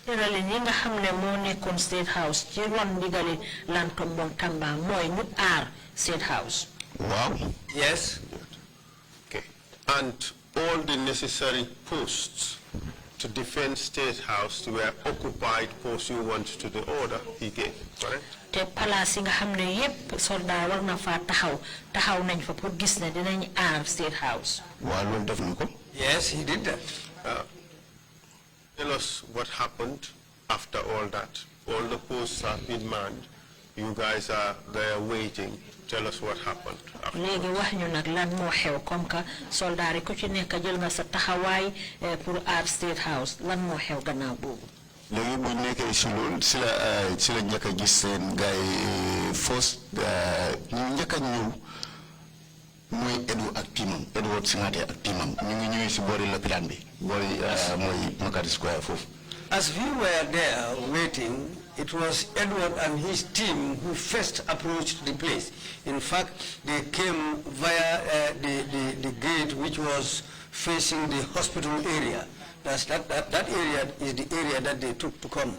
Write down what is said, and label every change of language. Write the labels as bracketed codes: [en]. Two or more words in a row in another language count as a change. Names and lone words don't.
[en] State House, State House. Wow. Yes. Okay. And all the necessary posts to defend State House were occupied pursuant to the order he gave, correct? [wo] Te palace nga xamne yépp soldat war na fa taxaw nañ fa pour gis ne dinañ aar State House. Wa lolu def nako? [en] Yes, he did that. Tell us what happened after all that. All the posts have been manned. You guys are there waiting. Tell us what happened. [wo] Légui wax ñu nak lan mo xew [fr] comme que [wo] soldat yi ku ci nekk jël nga sa taxaway pour aar State House. Lan mo xew gannaaw bobu? Legi bu nekké ci lool ci la ñëk gis seen gaay force ñu ñëk ñëw moy Edu ak timam Edward Singate ak timam ñu ngi ñëw ci bori l'hôpital bi bori moy Makati Square fofu. [en] As we were there waiting, it was Edward and his team who first approached the place. In fact, they came via the gate which was facing the hospital area. That area is the area that they took to come.